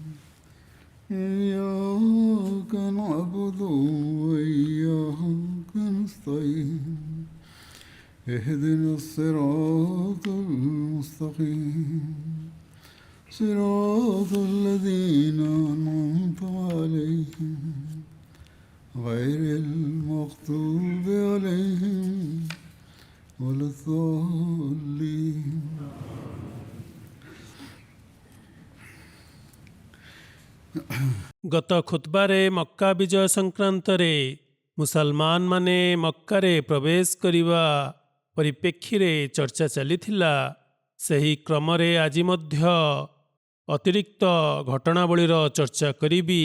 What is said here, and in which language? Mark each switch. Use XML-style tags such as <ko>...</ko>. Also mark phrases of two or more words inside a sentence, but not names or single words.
<ar>إياك نعبد وإياك نستعين اهدنا الصراط المستقيم صراط الذين أنعمت عليهم غير المغضوب عليهم ولا الضالين.</ar> <or>ଗତ ଖୁତବାରେ ମକ୍କା ବିଜୟ ସଂକ୍ରାନ୍ତରେ ମୁସଲମାନ ମାନେ ମକ୍କାରେ ପ୍ରବେଶ କରିବା ପରିପ୍ରେକ୍ଷୀରେ ଚର୍ଚ୍ଚା ଚାଲିଥିଲା। ସେହି କ୍ରମରେ ଆଜି ମଧ୍ୟ ଅତିରିକ୍ତ ଘଟଣାବଳୀର ଚର୍ଚ୍ଚା କରିବି।</or>